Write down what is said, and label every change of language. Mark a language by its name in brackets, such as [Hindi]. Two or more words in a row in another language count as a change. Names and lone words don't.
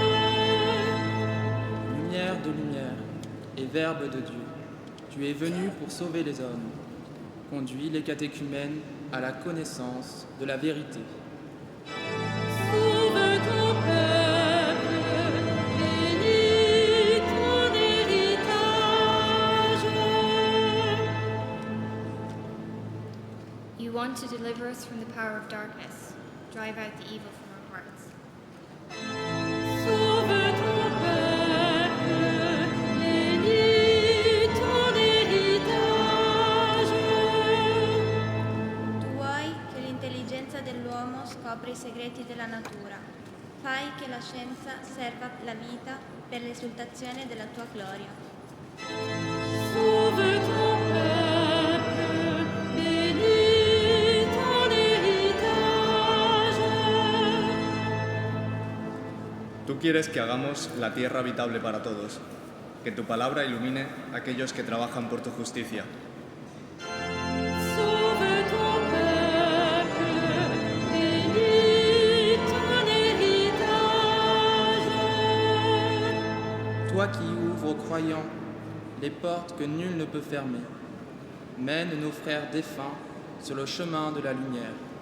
[French] Lumière de lumière et Verbe de Dieu, tu es venu pour sauver les hommes. Conduis les catéchumènes à la connaissance de la vérité. Sauve ton peuple, bénis ton héritage. [English] You want to deliver us from the power of darkness. Drive out the evil from our hearts. [French] Sauve ton peuple, bénis ton héritage. [Italian] Tu vuoi che l'intelligenza dell'uomo scopra i segreti della natura. Fai che la scienza serva la vita per l'esaltazione della tua gloria. [French] Sauve ton peuple, bénis ton héritage. [Spanish] Tú quieres que hagamos la tierra habitable para todos, que tu palabra ilumine a aquellos que trabajan por tu justicia. [French] Sauve ton peuple, bénis ton héritage. Toi qui ouvres aux croyants les portes que nul ne peut fermer, mène nos frères défunts sur le chemin de la lumière.